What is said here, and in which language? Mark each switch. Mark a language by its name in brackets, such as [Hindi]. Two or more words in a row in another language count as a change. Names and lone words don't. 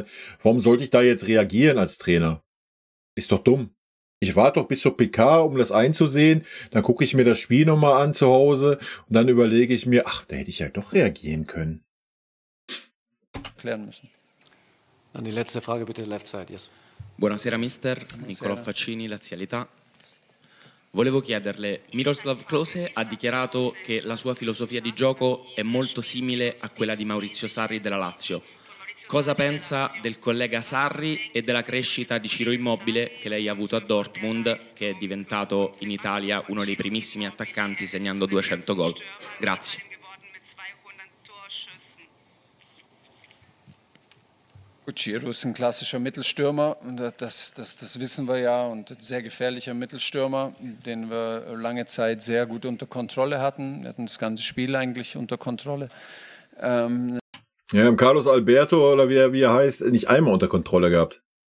[German] Warum sollte ich da jetzt reagieren als Trainer? Ist doch dumm. Ich warte doch bis zur PK, um das einzusehen. Dann gucke ich mir das Spiel nochmal an zu Hause und dann überlege ich mir, ach, da hätte ich ja doch reagieren können. Klären müssen. Dann die letzte Frage bitte, [English] left side, yes. [Italian] Buonasera mister, Niccolò Faccini, Lazialità. Volevo chiederle, Miroslav Klose ha dichiarato che la sua filosofia di gioco è molto simile a quella di Maurizio Sarri della Lazio. Cosa pensa del collega Sarri e della crescita di Ciro Immobile che lei ha avuto a Dortmund, che è diventato in Italia uno dei primissimi attaccanti segnando 200 gol? Grazie. [German] Ciro ist ein klassischer Mittelstürmer, und das wissen wir ja, und ein sehr gefährlicher Mittelstürmer, den wir lange Zeit sehr gut unter Kontrolle hatten. Wir hatten das ganze Spiel eigentlich unter Kontrolle. Ja, im Carlos Alberto, oder wie er heißt, nicht einmal unter Kontrolle gehabt.